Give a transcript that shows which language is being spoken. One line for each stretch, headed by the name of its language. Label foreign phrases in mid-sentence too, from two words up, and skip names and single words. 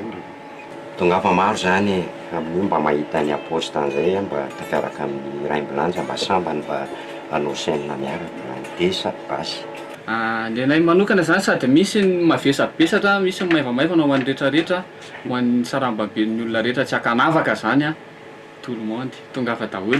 Malagasy: tongava maro zany amin'io mba mahita ny aposte an'izay mba tafiaraka amin'ny raimbilanja mba sambany mba anao chaîne miaraka desa basy lenay manokana zany sady misy mavesabesatra misy maivamaivana ho an'ny rehetrarehetra ho an'ny sarambaben'ny olona rehetra tsy akanavaka zany
French: a tout le monde
Malagasy: tongava daholo